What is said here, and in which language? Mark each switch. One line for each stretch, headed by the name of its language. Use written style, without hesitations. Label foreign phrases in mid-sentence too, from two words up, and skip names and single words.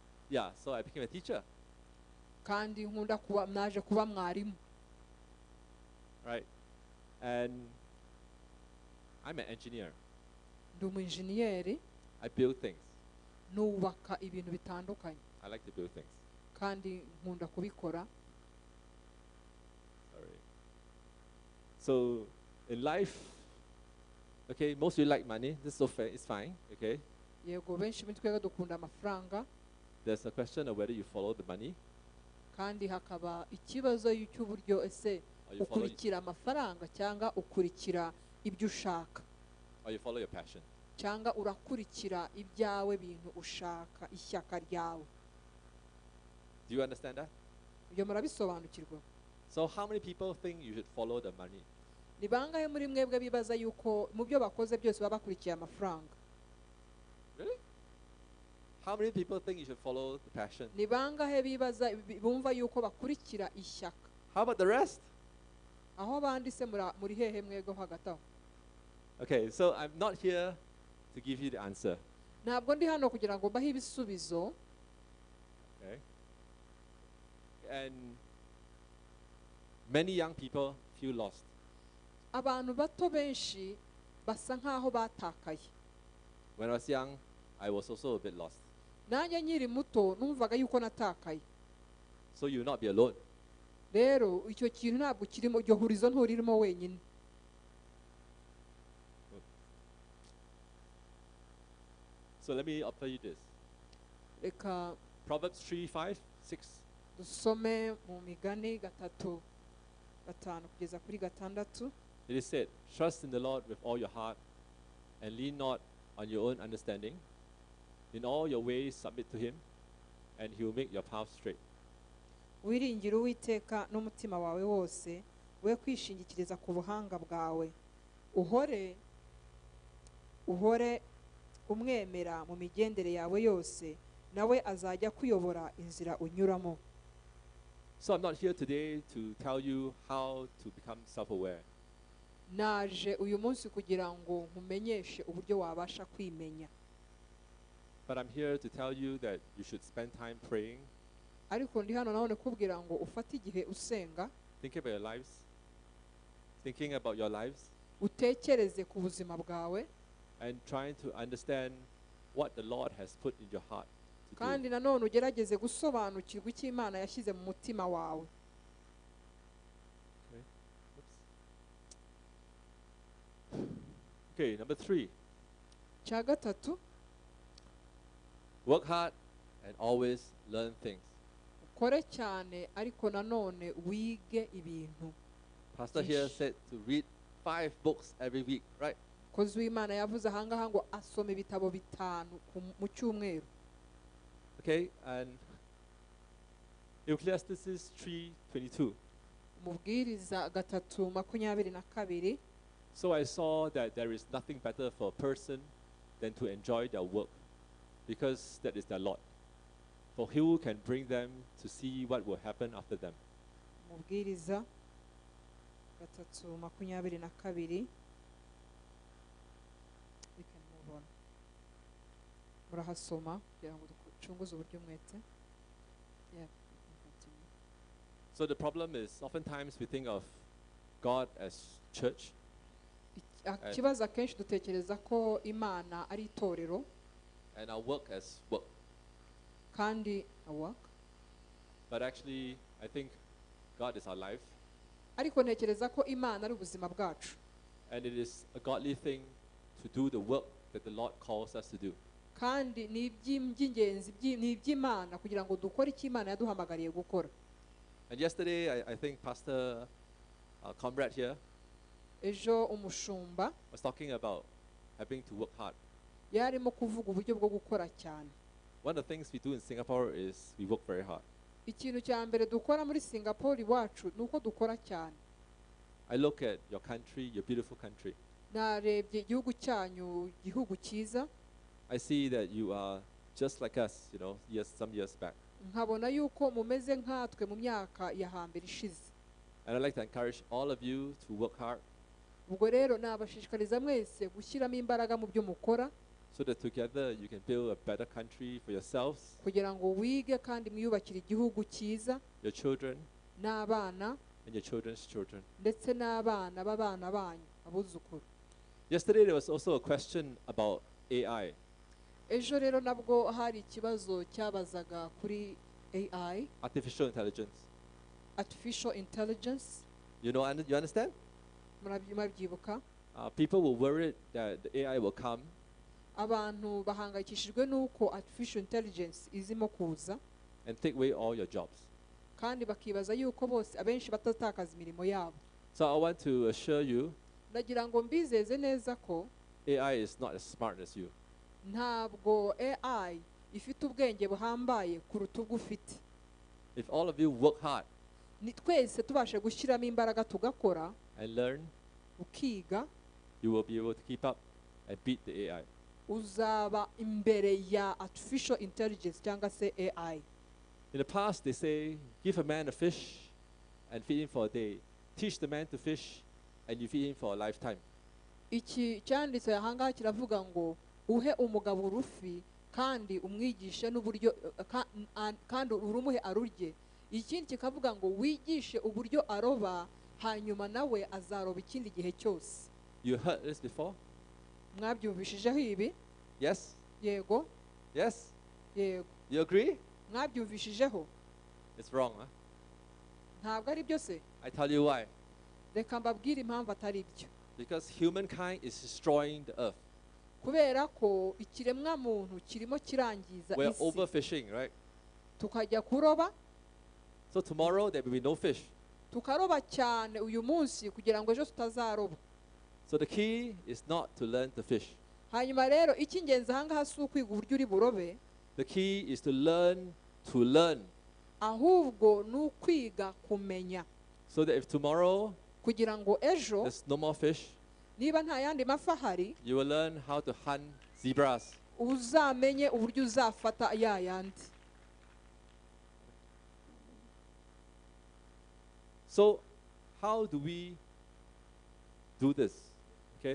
English: Yeah, so I became a teacher.
Kinyarwanda: kandi nkunda kuba naje kuba mwarimu.
English: Right? And I'm an engineer.
Kinyarwanda: Ndi umu-engineer,
English: I build things.
Kinyarwanda: nubaka ibintu bitandukanye
English: I like to build things.
Kinyarwanda: kandi nkunda kubikora.
English: Sorry. So in life, okay, most of you like money. This is so fair. It's fine. Okay.
Kinyarwanda: Yego benshi muri twebwe dukunda amafaranga,
English: There's a question of whether you follow the money
Kinyarwanda: kandi hakaba ikibazo cy'uburyo ese
English: or you follow,
Kinyarwanda: ukurikira amafaranga cyangwa ukurikira ibyo ushaka
English: or you follow your passion.
Kinyarwanda: cyangwa urakurikira ibyawe bintu ushaka ishyaka ryawe.
English: Do you understand that?
Kinyarwanda: Ibyo murabisobanukirwa.
English: So how many people think you should follow the money?
Kinyarwanda: Ni bangahe muri mwebwe bibaza yuko mu byo bakoze byose baba bakurikiye amafaranga?
English: Really? How many people think you should follow the passion?
Kinyarwanda: Ni bangahe bibaza bumva yuko bakurikira ishyaka?
English: How about the rest?
Kinyarwanda: Aho abandi se muri hehe mwego hagati aho?
English: Okay, so I'm not here to give you the answer.
Kinyarwanda: Ntabwo ndi hano kugira ngo mbahe ibisubizo.
English: Okay? And many young people feel lost.
Kinyarwanda: Abantu bato benshi basa nkaho batakaye.
English: When I was young, I was also a bit lost.
Kinyarwanda: Nanjye nkiri muto numvaga yuko natakaye.
English: So you will not be alone.
Kinyarwanda: Rero icyo kintu ntabwo kirimo, iryo hurizo nturirimo wenyine.
English: So let me offer you this.
Kinyarwanda: Reka
English: Proverbs 3:5, 6.
Kinyarwanda: dusome mu Migani 3:5 kugeza kuri 6.
English: It is said, trust in the Lord with all your heart and lean not on your own understanding. In all your ways submit to him, and he will make your path straight.
Kinyarwanda: Wiringire Uwiteka n'umutima wawe wose, we kwishingikiriza ku buhanga bwawe. Uhore umwemera mu migendere yawe yose, nawe azajya kuyobora inzira unyuramo.
English: So I'm not here today to tell you how to become self-aware.
Kinyarwanda: Naje uyu munsi kugira ngo nkumenyeshe uburyo wabasha kwimenya.
English: But I'm here to tell you that you should spend time praying,
Kinyarwanda: Ariko ndi hano nabone kubwira ngo ufate igihe usenga,
English: thinking about your lives,
Kinyarwanda: utekereze ku buzima bwawe,
English: and trying to understand what the Lord has put in your heart to
Kinyarwanda: kandi
English: do.
Kinyarwanda: nanone ugerageze gusobanukirwa icyo Imana yashyize mu mutima wawe.
English: Okay. Oops. Okay, number 3.
Kinyarwanda: Cya gatatu,
English: Work hard and always learn things.
Kinyarwanda: ukore cyane ariko nanone wige ibintu.
English: Pastor here said to read 5 books every week, right?
Kinyarwanda: Kozi w'Imana yavuze ahangaha ngo asome ibitabo 5 mu cyumweru.
English: Okay, and Ecclesiastes 3:22.
Kinyarwanda: Mubwiriza 3:22.
English: So I saw that there is nothing better for a person than to enjoy their work, because that is their lot. For who can bring them to see what will happen after them?
Kinyarwanda: Mubwiriza 3:22.
English: We can move on.
Kinyarwanda: Murahasoma kugira ngo ducunguze uburyo mwete.
English: Yeah, we can continue. So the problem is, oftentimes we think of God as church,
Kinyarwanda: Ikibazo akenshi dutekereza ko Imana ari itorero
English: and our work as work.
Kinyarwanda: kandi work.
English: But actually, I think God is our life,
Kinyarwanda: Ariko ntekereza ko Imana ari ubuzima bwacu.
English: and it is a godly thing to do the work that the Lord calls us to do.
Kinyarwanda: Kandi ni iby'ingenzi ni iby'Imana kugira ngo dukore icyo Imana yaduhamagariye gukora.
English: And yesterday, I think Pastor Comrade here
Kinyarwanda: Ejo umushumba
English: was talking about having to work hard.
Kinyarwanda: yarimo kuvuga uburyo bwo gukora cyane.
English: One of the things we do in Singapore is we work very hard.
Kinyarwanda: Ikintu cya mbere dukora muri Singapore iwacu nuko dukora cyane.
English: I look at your country, your beautiful country.
Kinyarwanda: Narebye igihugu cyanyu, igihugu cyiza,
English: I see that you are just like us, some years back.
Kinyarwanda: nkabona yuko mumeze nkatwe mu myaka ya hambere ishize.
English: And I'd like to encourage all of you to work hard.
Kinyarwanda: Ubwo rero nabashishikariza mwese gushyiramo imbaraga mu byo mukora.
English: so that together you can build a better country for yourselves,
Kinyarwanda: kugira ngo wige kandi mwiyubakire igihugu cyiza
English: your children,
Kinyarwanda: n'abana
English: and your children's children.
Kinyarwanda: ndetse n'abana b'abana banyu abuzukuru.
English: Yesterday there was also a question about AI.
Kinyarwanda: Ejo rero nabwo hari ikibazo cyabazaga kuri AI,
English: Artificial intelligence. artificial intelligence. You understand?
Kinyarwanda: Murabyibuka?
English: People were worried that the AI will come
Kinyarwanda: Abantu bahangayikishijwe n'uko
English: artificial intelligence
Kinyarwanda: izimo kuza
English: and take away all your jobs.
Kinyarwanda: kandi bakibaza yuko bose abenshi batatakaza imirimo yabo.
English: So I want to assure you,
Kinyarwanda: Ndagira ngo mbizeze neza ko
English: AI is not as smart as you.
Kinyarwanda: ntabwo AI ifite ubwenge buhambaye kuruta ubwo ufite.
English: If all of you work hard
Kinyarwanda: Ni twese tubashe gushyiramo imbaraga tugakora
English: and learn,
Kinyarwanda: ukiga,
English: you will be able to keep up and beat the AI.
Kinyarwanda: uzaba imbere ya
English: artificial intelligence
Kinyarwanda: cyangwa se AI.
English: In the past, they say, give a man a fish and feed him for a day. Teach the man to fish and you feed him for a lifetime.
Kinyarwanda: Iki cyanditse ahangaha kiravuga ngo uhe umugabo urufi kandi umwigishe n'uburyo kandi urumuhe arurye. Ikindi kikavuga ngo wigishe uburyo aroba hanyuma nawe azaroba ikindi gihe cyose.
English: You heard this before?
Kinyarwanda: Mwabyumvishijeho ibi?
English: Yes?
Kinyarwanda: Yego.
English: Yes?
Kinyarwanda: Yego.
English: You agree?
Kinyarwanda: Mwabyumvishijeho?
English: It's wrong, huh?
Kinyarwanda: Ntabwo ari byo se?
English: I tell you why.
Kinyarwanda: Reka mbabwire impamvu atari byo.
English: Because humankind is destroying the earth.
Kinyarwanda: Kubera ko ikiremwa muntu kirimo kirangiza
English: We're
Kinyarwanda: isi.
English: overfishing, right?
Kinyarwanda: Tukajya kuroba,
English: So tomorrow there will be no fish.
Kinyarwanda: tukaroba cyane uyu munsi kugira ngo ejo tutazaroba.
English: So the key is not to learn to fish.
Kinyarwanda: Hanyuma rero icy'ingenzi ahangaha si ukwiga uburyo uri burobe,
English: The key is to learn.
Kinyarwanda: ahubwo ni ukwiga kumenya
English: So that if tomorrow
Kinyarwanda: kugira ngo ejo
English: there's no more fish,
Kinyarwanda: niba nta yandi mafi ahari
English: you will learn how to hunt zebras.
Kinyarwanda: uzamenye uburyo uzafata ya yandi.
English: So how do we do this? Okay?